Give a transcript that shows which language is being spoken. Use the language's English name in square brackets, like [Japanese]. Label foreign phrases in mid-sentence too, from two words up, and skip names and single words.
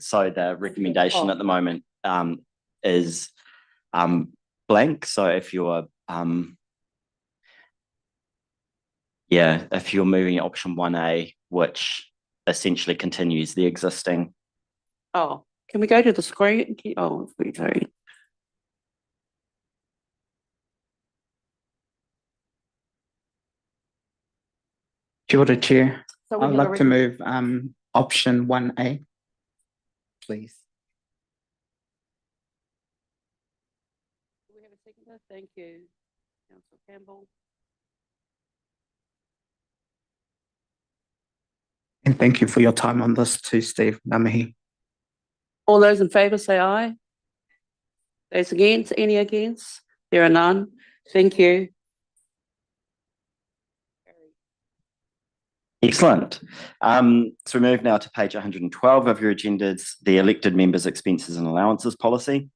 [English] So the recommendation at the moment is blank. So if you're if you're moving option 1A, which essentially continues the existing. Oh, can we go to the screen? Oh, we go. [Māori] Kia ora, [English] Chair. So we I'd have a like to move option 1A, please. Do we have a seconder? Thank you. Councillor Campbell. And thank you for your time on this too, Steve. [Māori] Ngā mihi. [English] All those in favour say aye. Those against, any against? There are none. Thank you. Excellent. So we move now to page 112 of your agendas, the elected members' expenses and allowances policy.